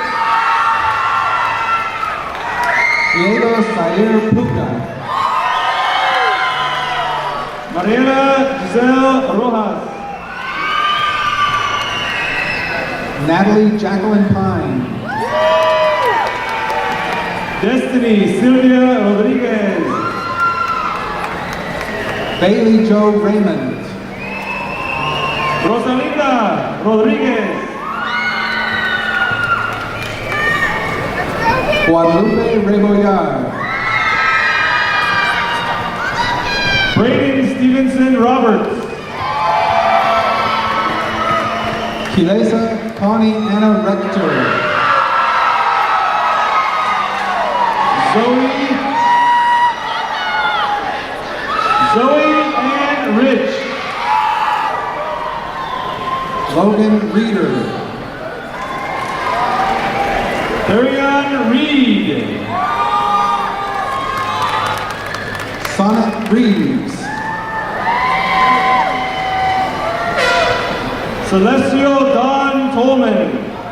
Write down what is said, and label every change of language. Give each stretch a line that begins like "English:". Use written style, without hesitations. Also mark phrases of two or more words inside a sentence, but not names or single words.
English: Diego Sair Puga. Mariela Giselle Rojas. Natalie Jacqueline Pine. Destiny Sylvia Rodriguez. Bailey Joe Raymond. Rosalinda Rodriguez. Guadalupe Rebollar. Brayden Stevenson Roberts. Kilesa Connie Anna Rector. Zoe and Rich. Logan Reeder. Darian Reed. Sonnet Reeves. Celestial Don Tolman.